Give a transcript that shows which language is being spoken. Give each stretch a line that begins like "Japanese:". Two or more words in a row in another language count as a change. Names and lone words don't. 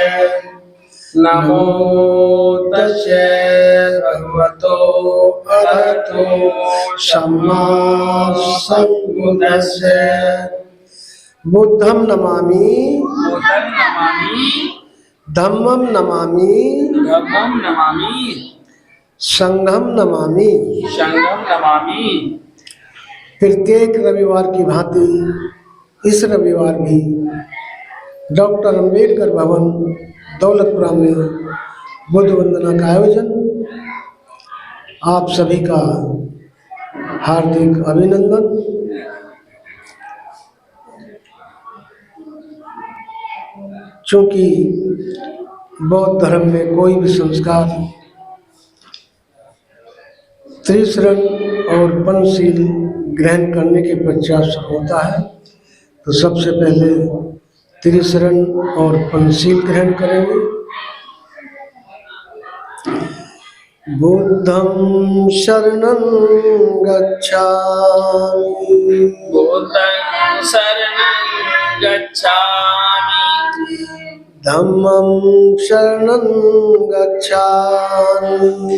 Pali: नमो तस्से भगवतो अरहतो सम्मा सम्बुद्धस्से। बुद्धं नमामि धम्मं नमामि संघं नमामि।
Hindi: प्रत्येक रविवार की भांति इस रविवार भी डॉक्टर अंबेडकर भवन दौलतपुरा में बुद्ध वंदना का आयोजन। आप सभी का हार्दिक अभिनंदन। चूंकि बौद्ध धर्म में कोई भी संस्कार त्रिशरण और पंचशील ग्रहण करने के पश्चात होता है, तो सबसे पहले त्रिशरण और पंचशील ग्रहण करेंगे।
Pali: बुद्धं शरणं गच्छामि बुद्धं शरणं गच्छामि धम्मं शरणं गच्छामि